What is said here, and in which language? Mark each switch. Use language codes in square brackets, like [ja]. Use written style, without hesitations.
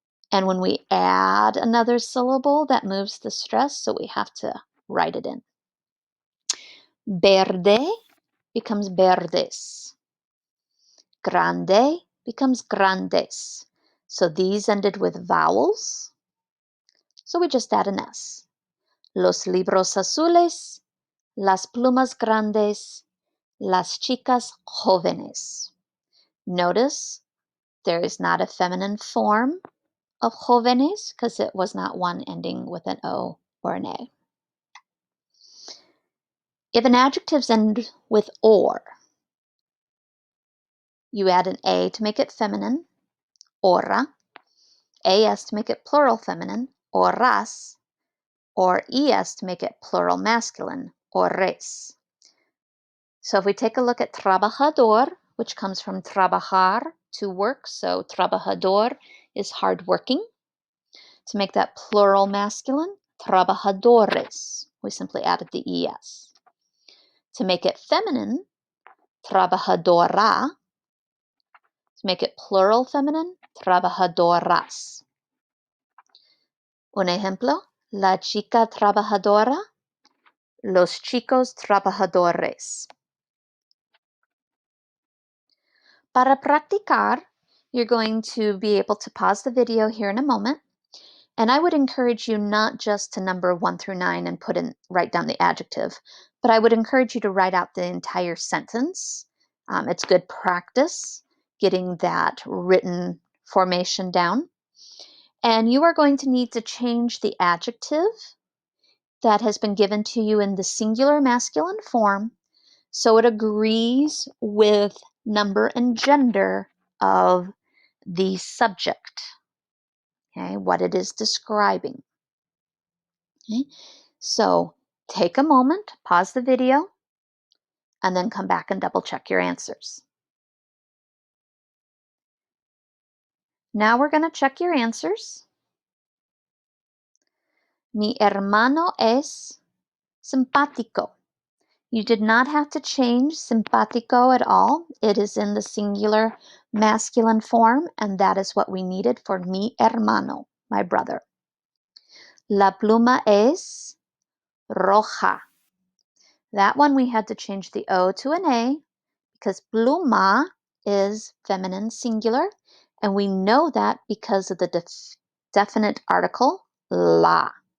[en] And when we add another syllable, that moves the stress, so we have to write it in. [es] Verde becomes verdes. Grande becomes grandes. [en] So these ended with vowels, so we just add an S. [es] Los libros azules, las plumas grandes, las chicas jóvenes. [en] Notice there is not a feminine form of jóvenes because it was not one ending with an O or an A. If an adjectives end with or, you add an A to make it feminine, ora, AS to make it plural feminine, oras, or ES to make it plural masculine, ores. So if we take a look at trabajador, which comes from trabajar, to work, so trabajador is hardworking. To make that plural masculine, trabajadores, we simply added the ES. To make it feminine, trabajadora. To make it plural feminine, trabajadoras. [es] Un ejemplo, la chica trabajadora, los chicos trabajadores. Para practicar, [en] you're going to be able to pause the video here in a moment. And I would encourage you not just to number 1 through 9 and write down the adjective, but I would encourage you to write out the entire sentence. It's good practice getting that written formation down. And you are going to need to change the adjective that has been given to you in the singular masculine form so it agrees with number and gender of the subject, okay, what it is describing. Okay? So take a moment, pause the video, and then come back and double check your answers. Now we're going to check your answers. [es] Mi hermano es simpático. [en] You did not have to change simpático at all. It is in the singular masculine form, and that is what we needed for [es] mi hermano, [en] my brother. [es] La pluma es roja. [en] That one we had to change the O to an A because pluma is feminine singular, and we know that because of the definite article la.